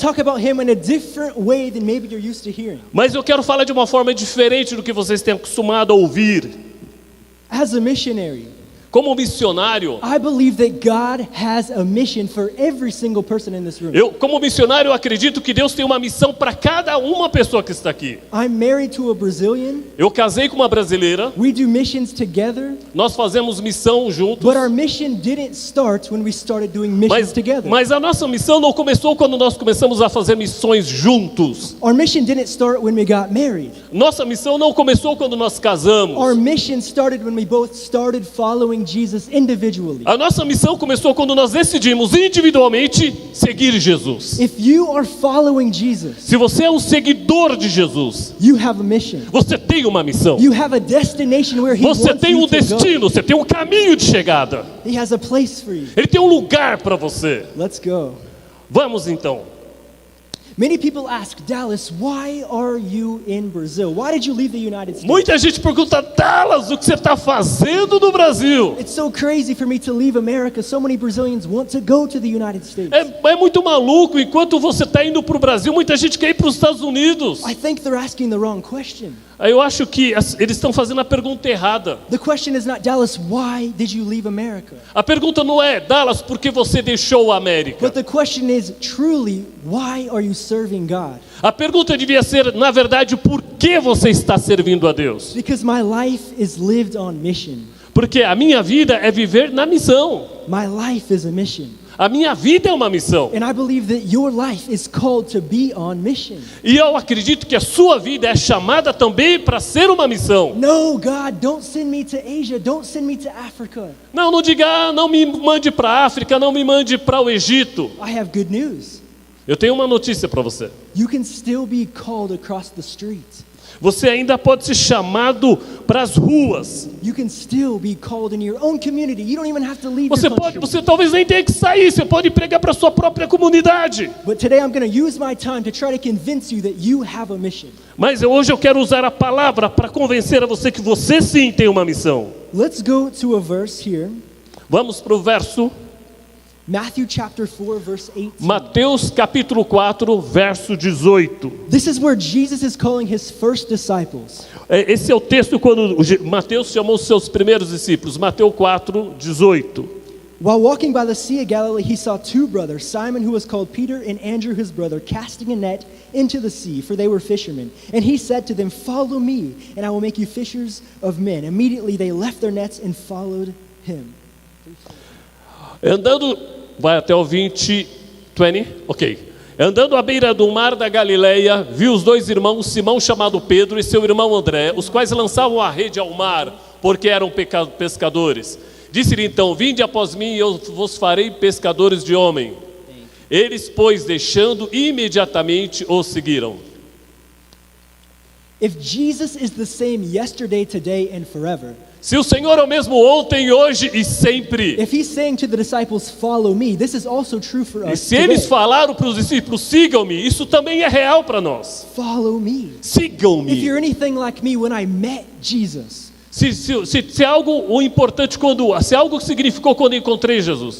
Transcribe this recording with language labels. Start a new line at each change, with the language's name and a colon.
English: talk about Him in a different way than maybe you're used to hearing.
Portuguese: Mas eu quero falar de uma forma diferente do que vocês têm acostumado a ouvir.
English: As a missionary,
Portuguese: Como missionário,
English: I believe that God has a mission for every single person in this room.
Portuguese: como missionário, eu acredito que Deus tem uma missão para cada uma pessoa que está aqui.
English: I'm married to a Brazilian.
Portuguese: Eu casei com uma brasileira,
English: We do missions together,
Portuguese: nós fazemos missão juntos.
English: but our mission didn't start when we started doing missions together.
Portuguese: Mas a nossa missão não começou quando nós começamos a fazer missões juntos.
English: Our mission didn't start when we got married.
Portuguese: Nossa missão não começou quando nós casamos.
English: Our mission started when we both started following Jesus individually.
Portuguese: A nossa missão começou quando nós decidimos individualmente seguir Jesus.
English: If you are following Jesus,
Portuguese: Se você é um seguidor de Jesus,
English: you have a mission.
Portuguese: você tem uma missão.
English: You have a destination where He
Portuguese: Você
English: wants
Portuguese: tem
English: you
Portuguese: um
English: to go.
Portuguese: destino, você tem um caminho de chegada.
English: He has a place for you.
Portuguese: Ele tem um lugar para você.
English: Let's go.
Portuguese: Vamos então.
English: Many people ask, Dallas, why are you in Brazil? Why did you leave the United States?
Portuguese: Muita gente pergunta, Dallas, o que você está fazendo no Brasil?
English: It's so crazy for me to leave America. So many Brazilians want to go to the United States.
Portuguese: É muito maluco, enquanto você está indo para o Brasil, muita gente quer ir para os Estados Unidos.
English: I think they're asking the wrong question.
Portuguese: Aí eu acho que eles estão fazendo a pergunta errada.
English: The question is not, Dallas, why did you leave America?
Portuguese: A pergunta não é, Dallas, por que você deixou a América?
English: But the question is, truly, why are you serving God?
Portuguese: A pergunta devia ser, na verdade, por que você está servindo a Deus?
English: Because my life is lived on mission.
Portuguese: Porque a minha vida é viver na missão.
English: My life is a mission.
Portuguese: A minha vida é uma missão.
English: And I believe that your life is called to be on mission.
Portuguese: E eu acredito que a sua vida é chamada também para ser uma missão.
English: No, God, don't send me to Asia. Don't send me to Africa.
Portuguese: Não diga, não me mande para a África, não me mande para o Egito.
English: I have good news.
Portuguese: Eu tenho uma notícia para você.
English: You can still be called across the street.
Portuguese: Você ainda pode ser chamado para as ruas.
English: You can still be called in your own community. You don't even have to leave your country.
Portuguese: Você talvez nem tenha que sair, você pode pregar para a sua própria comunidade.
English: But today I'm going to use my time to try to convince you that you have a mission.
Portuguese: Mas hoje eu quero usar a palavra para convencer a você que você sim tem uma missão.
English: Let's go to a verse here.
Portuguese: Vamos para o verso,
English: Matthew chapter 4 verse 18.
Portuguese: Mateus capítulo 4, verso 18.
English: This is where Jesus is calling his first disciples.
Portuguese: Esse é o texto quando Mateus chamou os seus primeiros discípulos. Mateus 4, 18.
English: While walking by the Sea of Galilee, he saw two brothers, Simon, who was called Peter, and Andrew, his brother, casting a net into the sea, for they were fishermen. And he said to them, "Follow me, and I will make you fishers of men." Immediately they left their nets and followed him.
Portuguese: Andando, vai até o 20, ok. Andando à beira do mar da Galileia, viu os dois irmãos, Simão chamado Pedro e seu irmão André, os quais lançavam a rede ao mar, porque eram pescadores. Disse-lhe então, vinde após mim e eu vos farei pescadores de homem. Eles, pois, deixando, imediatamente os seguiram.
English: If Jesus is the same yesterday, today, and forever,
Portuguese: se o Senhor é o mesmo ontem, hoje e sempre,
English: if he's saying to the disciples, "Follow me," this is also true for
Portuguese: e
English: us
Portuguese: se
English: today.
Portuguese: eles falaram para os discípulos, sigam-me, isso também é real para nós.
English: Follow me. If
Portuguese: Sigam-me.
English: you're anything like me, when I met Jesus,
Portuguese: Se é algo importante se é algo que significou quando encontrei Jesus.